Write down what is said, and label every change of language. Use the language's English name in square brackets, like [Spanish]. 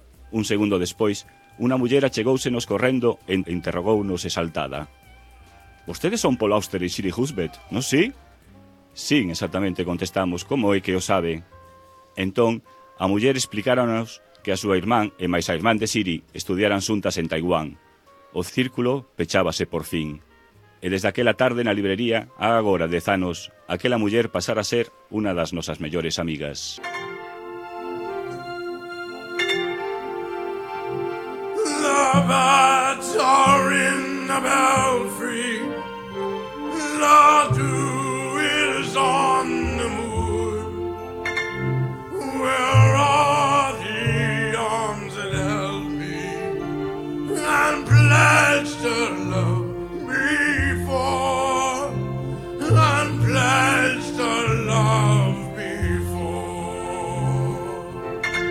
[Galician] Un segundo despois, unha muller achegousenos correndo e interrogounos exaltada: «Vostedes son Paul Auster e Siri Husbett, non si?» «Sí, exactamente», contestamos, «como é que o sabe?» Entón, a muller explicáronos que a súa irmán e máis a irmán de Siri estudiaran xuntas en Taiwán. O círculo pechábase por fin. E desde aquela tarde na librería, a agora 10 anos, aquela muller pasara a ser unha das nosas mellores amigas. [English] The birds are in the belfry, the dew is on the moon. Where are the arms that held me and pledged to love me for, and pledged to love me for?